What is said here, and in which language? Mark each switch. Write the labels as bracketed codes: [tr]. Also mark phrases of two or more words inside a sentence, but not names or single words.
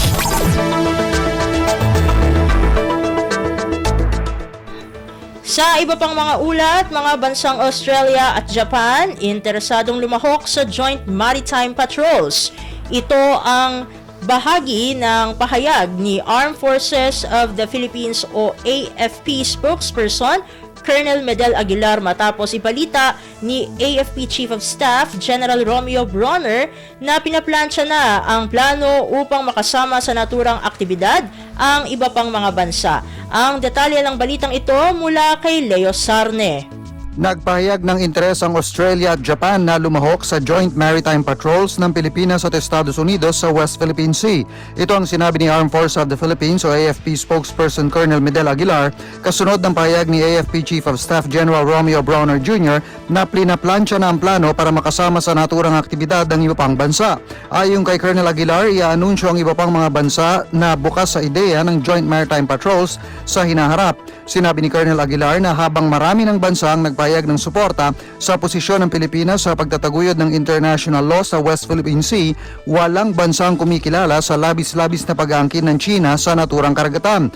[tl] Sa iba pang mga ulat, mga bansang Australia at Japan interesadong lumahok sa Joint Maritime Patrols. Ito ang bahagi ng pahayag ni Armed Forces of the Philippines o AFP spokesperson Colonel Medel Aguilar matapos ipalita ni AFP Chief of Staff General Romeo Bronner na pinaplansya na ang plano upang makasama sa naturang aktibidad ang iba pang mga bansa. Ang detalye ng balitang ito mula kay Leo Sarne. Nagpahayag ng interes ang Australia at Japan na lumahok sa Joint Maritime Patrols ng Pilipinas at Estados Unidos sa West Philippine Sea. Ito ang sinabi ni Armed Forces of the Philippines o AFP spokesperson Colonel Medel Aguilar kasunod ng pahayag ni AFP Chief of Staff General Romeo Bronner Jr. na plinaplansya na ang plano para makasama sa naturang aktibidad ng iba pang bansa. Ayon kay Colonel Aguilar, iaanunsyo ang iba pang mga bansa na bukas sa ideya ng Joint Maritime Patrols sa hinaharap. Sinabi ni Colonel Aguilar na habang marami ng bansa ang nagpahayag ng suporta sa posisyon ng Pilipinas sa pagtataguyod ng [en] international law [tl] sa West Philippine Sea, walang bansang kumikilala sa labis-labis na pag-aangkin ng China sa naturang karagatan.